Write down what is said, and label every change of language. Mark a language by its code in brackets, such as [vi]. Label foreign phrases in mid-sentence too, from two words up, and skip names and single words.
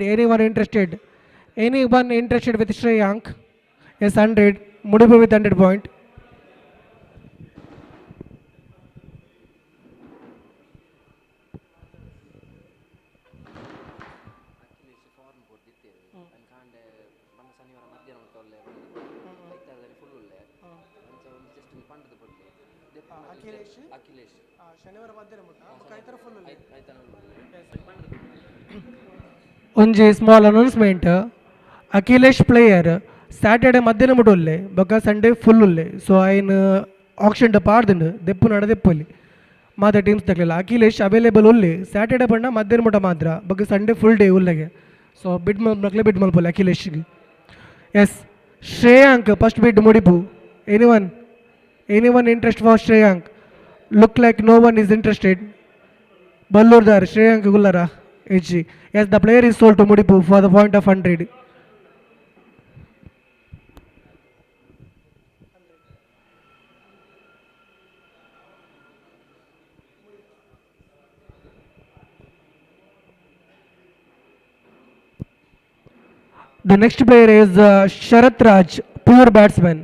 [en] Anyone interested? Anyone interested with Shreyank? Yes, 100. Mudipu with 100 point. [tcy] ಅಖಿಲೇಶ್ ಫಾರ್ಮ್ ಕೊಟ್ಟಿದ್ದೇವೆ ಅನ್ಕಾಂಡೆ ಬಂದ ಶನಿವಾರ ಮಧ್ಯಾಹ್ನ ಉಂಟೊಳ್ಳೆ ಐತಾದಲ್ಲಿ ಫುಲ್ ಉಳ್ಳೆ ಒಂದು ಜಸ್ಟ್ ಪಂಡದ ಬಡ್ಲಿ ಅಖಿಲೇಶ್ ಶನಿವಾರ ಮಧ್ಯಾಹ್ನ ಫುಲ್ ಆಯ್ತಾನ ಒಂಜಿ [en] small announcement [tcy] ಅಖಿಲೇಶ್ ಪ್ಲೇಯರ್ ಸ್ಯಾಟರ್ಡೆ ಮಧ್ಯಾಹ್ನ ಮುಟ್ಟೊಲ್ಲೆ ಬೊಕ್ಕ [en] Sunday full [tcy] ಉಲ್ಲೆ ಸೊ ಐನ್ ಆಕ್ಷನ್ ಪಾಡ್ದುಂಡು ದೆಪ್ಪು ನಡದೆಪ್ಪಲ್ಲಿ ಮಾತ್ರ ಟೀಮ್ಸ್ ತಗಲಿಲ್ಲ ಅಖಿಲೇಶ್ ಅವೈಲೇಬಲ್ ಉಲ್ಲೆ ಸ್ಯಾಟರ್ಡೆ ಬಣ್ಣ ಮಧ್ಯಾಹ್ನ ಮುಟ್ಟ ಮಾತ್ರ ಬೊಕ್ಕ [en] Sunday full day [tcy] ಉಲ್ಲೆಗೆ ಸೊ ಬಿಡ್ ಮಕ್ಳೆ ಬಿಡ್ ಮಲ್ಪೊಲ್ಲೆ ಅಖಿಲೇಶ್ಗೆ [en] yes Shreyank first bid Mudipu anyone interest for Shreyank look like no one is interested [tcy] ಬಲ್ಲೂರ್ದಾರ್ ಶ್ರೇಯಾಂಕ್ ಗುಲ್ಲರ HG. [en] Yes, the player is sold to Mudipu for the point of 100. The next player is Sharath Raj, pure batsman.